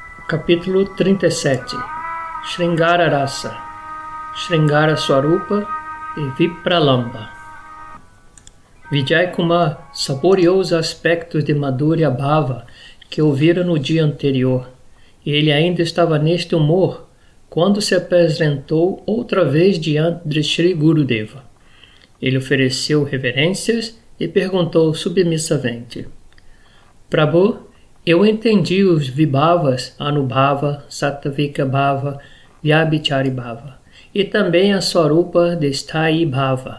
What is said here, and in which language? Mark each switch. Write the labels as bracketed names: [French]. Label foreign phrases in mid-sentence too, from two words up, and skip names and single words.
[Portuguese] Capítulo 37 Sringara Rasa, Sringara Swarupa e Vipralamba. Vijay Kumar saboreou os aspectos de [Sanskrit] माधुर्य भाव [Portuguese] que ouvira no dia anterior, e ele ainda estava neste humor quando se apresentou outra vez diante de Sri Gurudeva. Ele ofereceu reverências e perguntou submissamente: Prabhu, eu entendi os Vibhavas, Anubhava, [Sanskrit] सात्त्विक भाव, व्यभिचारी भाव [Portuguese] e também a Swarupa de [Sanskrit] स्थायी भाव.